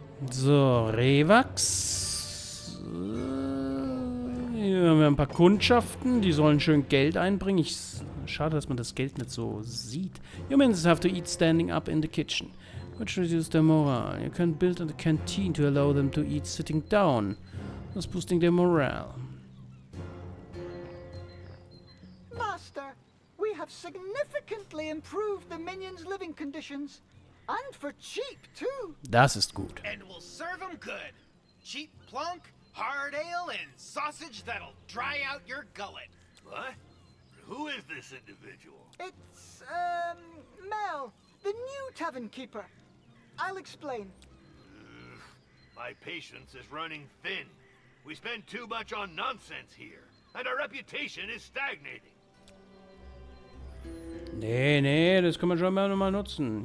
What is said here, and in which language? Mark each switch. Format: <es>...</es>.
<de>So, Rehwachs. Hier haben wir ein paar Kundschaften. Die sollen schön Geld einbringen. Schade, dass man das Geld nicht so sieht.</de> <en>Humans have to eat standing up in the kitchen, which reduces their morale. You can build a canteen to allow them to eat sitting down, thus boosting their morale. Master, we have significantly improved the minions' living conditions. And for cheap, too.</en> <de>Das ist gut.</de> <en>And we'll serve 'em good. Cheap plunk, hard ale, and sausage that'll dry out your gullet. What? Who is this individual? It's, Mel, the new tavern keeper. I'll explain. My patience is running thin. We spend too much on nonsense here, and our reputation is stagnating.</en> <de>Nee, das kann man schon mal nochmal nutzen.</de>